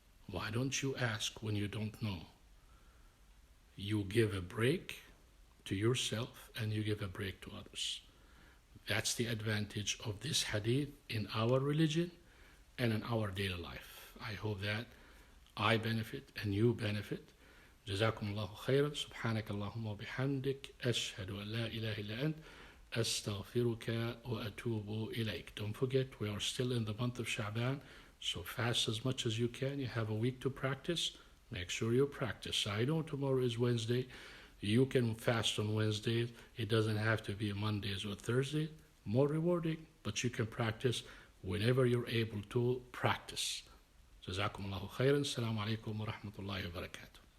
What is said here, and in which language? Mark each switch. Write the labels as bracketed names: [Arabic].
[English] Why don't you ask when you don't know? You give a break to yourself and you give a break to others. That's the advantage of this hadith in our religion and in our daily life. I hope that I benefit and you benefit. [Arabic] جزاكم الله خيرا. سبحانك اللهم وبحمدك أشهد أن لا إله إلا أنت أستغفرك وأتوب إليك. [English] Don't forget, we are still in the month of Sha'ban, so fast as much as you can. You have a week to practice. Make sure you practice. I know tomorrow is Wednesday. You can fast on Wednesdays. It doesn't have to be Mondays or Thursdays. More rewarding, but you can practice whenever you're able to practice. [Arabic] جزاكم الله خيرا. السلام عليكم ورحمة الله وبركاته.